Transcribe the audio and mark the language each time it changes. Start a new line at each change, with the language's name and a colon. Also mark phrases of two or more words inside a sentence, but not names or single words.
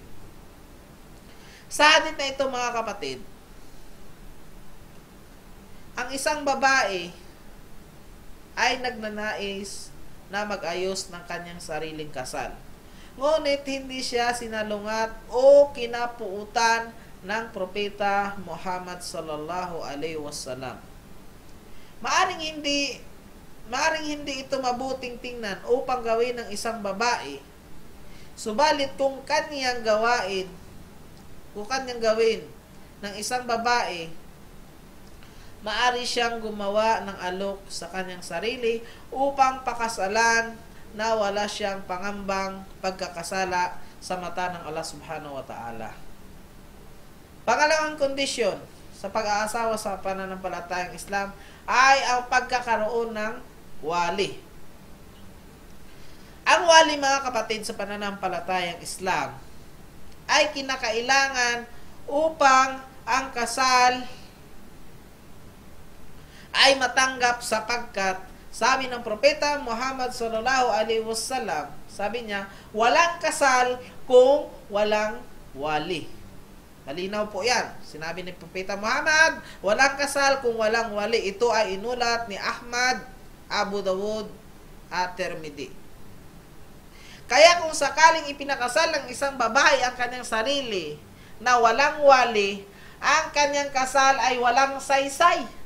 Filipino: Sa hadith na ito, mga kapatid, ang isang babae ay nagnanais na mag-ayos ng kanyang sariling kasal. Ngunit hindi siya sinalungat o kinapuutan ng Propeta Muhammad
Arabic: صلى الله عليه وسلم.
Filipino: Maaring hindi ito mabuting tingnan upang gawin ng isang babae. Subalit kung kanyang gawin ng isang babae, maari siyang gumawa ng alok sa kanyang sarili upang pakasalan na wala siyang pangambang pagkakasala sa mata ng Allah
Arabic: سبحانه وتعالى.
Filipino: Pangalawang kondisyon sa pag-aasawa sa pananampalatayang Islam ay ang pagkakaroon ng wali. Ang wali, mga kapatid, sa pananampalatayang Islam ay kinakailangan upang ang kasal ay matanggap, sapagkat sabi ng Propeta Muhammad
Arabic: صلى الله عليه وسلم,
Filipino: sabi niya, walang kasal kung walang wali. Malinaw po yan. Sinabi ni Propeta Muhammad, walang kasal kung walang wali. Ito ay inulat ni Ahmad, Abu Dawud at Tirmidhi. Kaya kung sakaling ipinakasal ng isang babae ang kanyang sarili na walang wali, ang kanyang kasal ay walang saysay.